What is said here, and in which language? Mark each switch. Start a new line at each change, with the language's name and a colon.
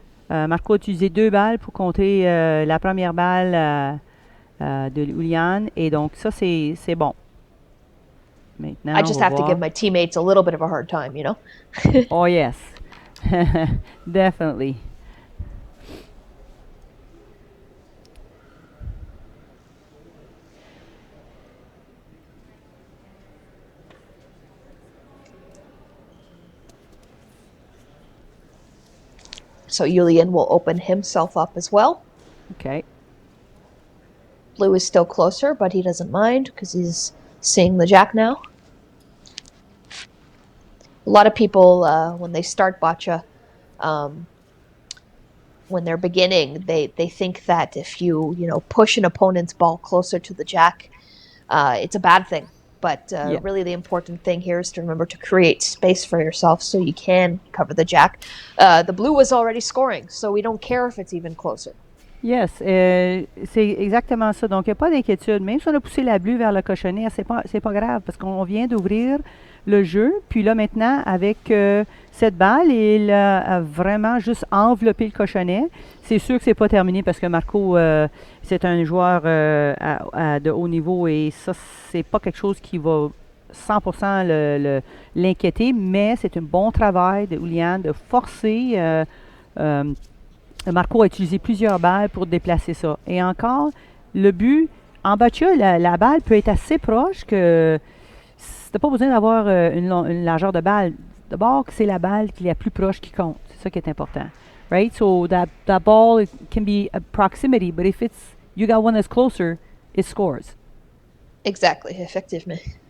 French: Marco a utilisé 2 balles pour contrer la première balle de Iulian, et donc ça c'est bon. Maintenant,
English: I just have to give my teammates a little bit of a hard time, Oh yes, definitely. So Iulian will open himself up as well. Okay. Blue is still closer, but he doesn't mind because he's seeing the jack now. A lot of people, when they start Boccia, when they're beginning, they think that if you push an opponent's ball closer to the jack, it's a bad thing. But really the important thing here is to remember to create space for yourself so you can cover the jack. The blue was already scoring, so we don't care if it's even closer. Yes,
French: c'est exactement ça. Donc, il n'y a pas d'inquiétude. Même si on a poussé la bleue vers le cochonnet, c'est pas grave parce qu'on vient d'ouvrir le jeu. Puis là, maintenant, avec cette balle, il a vraiment juste enveloppé le cochonnet. C'est sûr que c'est pas terminé parce que Marco, c'est un joueur de haut niveau et ça, c'est pas quelque chose qui va 100% l'inquiéter, mais c'est un bon travail de Iulian de forcer Marco a utilisé plusieurs balles pour déplacer ça. Et encore, le but, en boccia, la balle peut être assez proche que tu n'as pas besoin d'avoir une largeur de balle. D'abord, c'est la balle qui est la plus proche qui compte. C'est ça qui est important.
English: Right? So that ball it can be a proximity, but if it's you got one that's closer, it scores. Exactly,
French: effectivement.